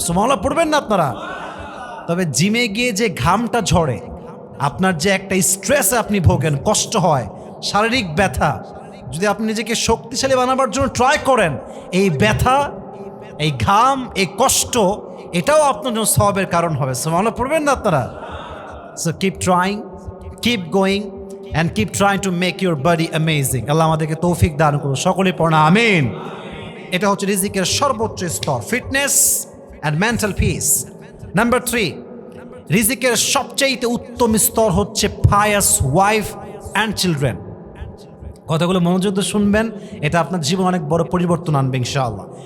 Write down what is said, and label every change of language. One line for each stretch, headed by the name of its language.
Bangla: সুবহানাল্লাহ পড়বেন না আপনারা? তবে জিমে গিয়ে যে ঘামটা ঝরে, আপনার যে একটা স্ট্রেসে আপনি ভোগেন, কষ্ট হয়, শারীরিক ব্যথা, যদি আপনি নিজেকে শক্তিশালী বানাবার জন্য ট্রাই করেন, এই ব্যথা, এই ঘাম, এই কষ্ট, এটাও আপনার জন্য সওয়াবের কারণ হবে। সুবহানাল্লাহ পড়বেন না আপনারা?
English: So keep trying, keep going and keep trying to make your body amazing।
Bangla: আল্লাহ আমাদেরকে তৌফিক দান করুন, সকলেই পড়না আমিন। এটা হচ্ছে রিজিকের সর্বোচ্চ স্তর,
English: Fitness and mental peace.
Bangla: Number 3, রিজিকের সবচেয়ে উত্তম স্তর হচ্ছে
English: Pious wife and children.
Bangla: কথাগুলো মনোযোগ দিয়ে শুনবেন, এটা আপনার জীবন অনেক বড় পরিবর্তন আনবে ইনশাআল্লাহ।